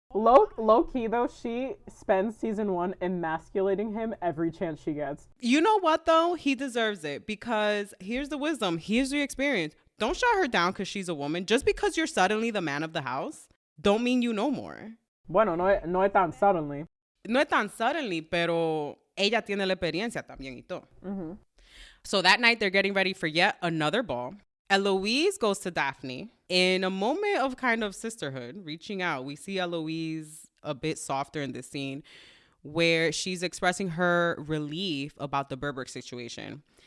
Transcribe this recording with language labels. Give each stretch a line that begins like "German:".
English: Low key though, she spends season 1 emasculating him every chance she gets. You know what, though? He deserves it because here's the wisdom. Here's the experience. Don't shut her down because she's a woman. Just because you're suddenly the man of the house, don't mean you know more.
Spanish: Bueno, no es tan suddenly. No es tan suddenly, pero ella tiene la experiencia también y todo. Mm-hmm.
English: So that night, they're getting ready for yet another ball. Eloise goes to Daphne in a moment of kind of sisterhood, reaching out. We see Eloise a bit softer in this scene where she's expressing her relief about the Berberk situation.